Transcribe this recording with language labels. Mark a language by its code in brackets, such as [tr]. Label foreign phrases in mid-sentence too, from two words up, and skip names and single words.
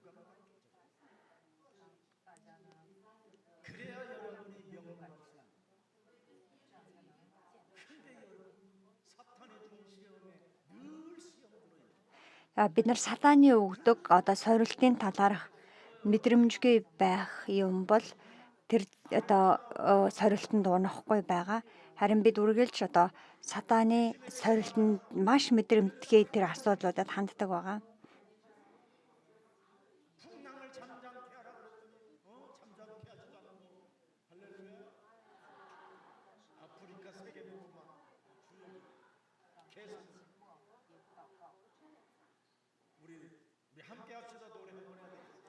[mn] Бид нар сатаны өгдөг сорилтын талаарх мэдрэмжгүй байх юм бол тэр сорилтонд унахгүй байгаа. Харин бид үргэлж одоо сатааны сорилтонд маш мэдрэмтгий тэр асуудлуудад ханддаг байгаа. [ko] 풍랑을 잠잠케 하라 그랬더니 잠잠케 하지도 않고 할렐루야. 아프리카 세계복음화 주역이 계속 우리 함께 합시다. 노래 한번 해야 돼.